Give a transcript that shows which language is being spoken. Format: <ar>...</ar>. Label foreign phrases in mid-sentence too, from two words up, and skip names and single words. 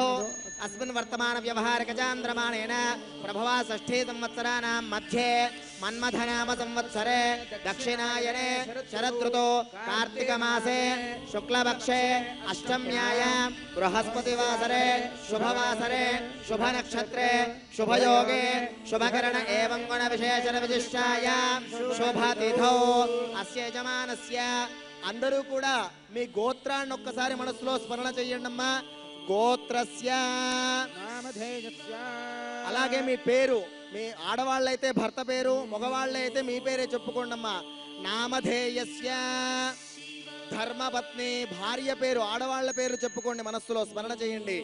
<sa>अस्मिन् वर्तमान व्यवहारिक चान्द्रमाणेन प्रभवा षष्ठी संवत्सराणां मध्ये मन्मथनाम संवत्सरे दक्षिणायने शरदृतौ कार्तिक मासे शुक्लपक्षे अष्टम्यायां बृहस्पतिवासरे शुभवासरे शुभनक्षत्रे शुभयोगे शुभकरण एवं गुण विशेषण विशिष्टायां शुभतिथौ अस्य यजमानस्य</sa> <te>అందరూ కూడా మీ గోత్రాన్ని ఒక్కసారి మనసులో స్మరణ చేయండమ్మా. గోత్రస్య అలాగే మీ పేరు, మీ ఆడవాళ్ళైతే భర్త పేరు, మగవాళ్ళైతే మీ పేరే చెప్పుకోండమ్మా. నామధేయస్య ధర్మపత్ని భార్య పేరు, ఆడవాళ్ళ పేరు చెప్పుకోండి, మనస్సులో స్మరణ చేయండి.</te>